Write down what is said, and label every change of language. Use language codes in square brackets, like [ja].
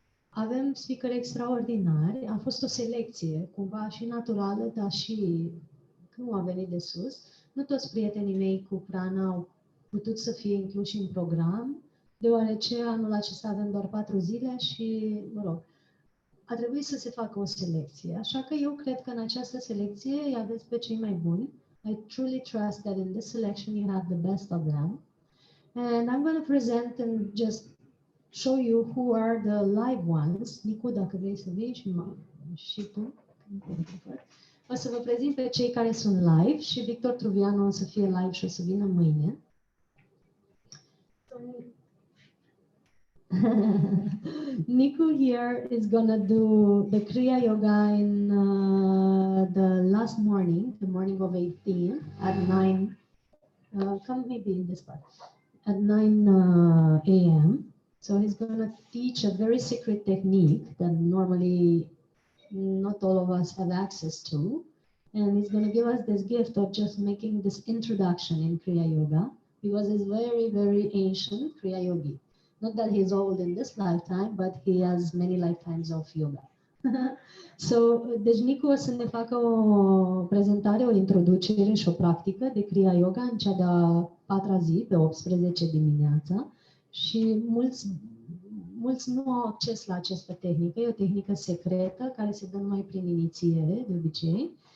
[ro] Avem speakeri extraordinari, a fost o selecție, cumva și naturală, dar și nu a venit de sus. Nu toți prietenii mei cu prana au putut să fie incluși în program, deoarece anul acesta avem doar 4 zile și, mă rog, a trebuit să se facă o selecție. Așa că eu cred că în această selecție îi aveți pe cei mai buni. [en] I truly trust that in this selection you have the best of them. And I'm going to present and just show you who are the live ones. [ro] Nicu, dacă vrei să vii și tu. O să vă prezint pe cei care sunt live și Victor Truvianu o să fie live și o să vină mâine. [en] Niku here is gonna do the Kriya Yoga in the last morning, the morning of 18 at 9, come maybe in this part, at 9 a.m. So he's gonna teach a very secret technique that normally not all of us have access to. And he's gonna give us this gift of just making this introduction in Kriya Yoga because it's very, very ancient Kriya Yogi. Not that he's old in this lifetime, but he has many lifetimes of yoga. [ro] So, deci Nicu o să ne facă o prezentare, o introducere și o practică de Kriya Yoga în cea de-a 4-a zi, pe 18 dimineața. Și mulți nu au acces la această tehnică. E o tehnică secretă care se dă numai prin inițiere, de obicei.